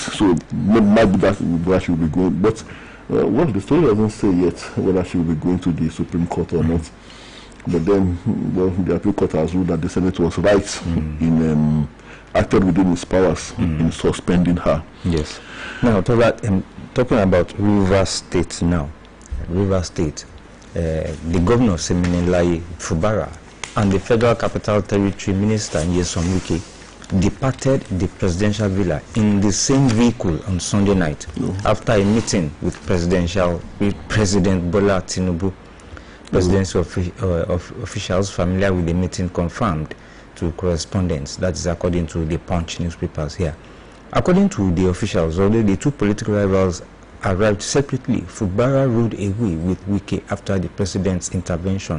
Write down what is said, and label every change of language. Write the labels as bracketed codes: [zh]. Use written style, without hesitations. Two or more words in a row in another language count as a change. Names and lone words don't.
[en] So maybe that's where she will be going. But well, the story doesn't say yet whether she will be going to the Supreme Court or not. But then, well, the appeal court has ruled that the Senate was right in acted within its powers in suspending her. Yes. Now, talking about Rivers State now. Rivers State, the governor Siminalayi Fubara and the Federal Capital Territory Minister Nyesom Wike departed the presidential villa in the same vehicle on Sunday night after a meeting with President Bola Tinubu. Presidential officials familiar with the meeting confirmed to correspondents. That is according to the Punch newspapers here. According to the officials, although the two political rivals arrived separately, Fubara rode away with Wike after the president's intervention.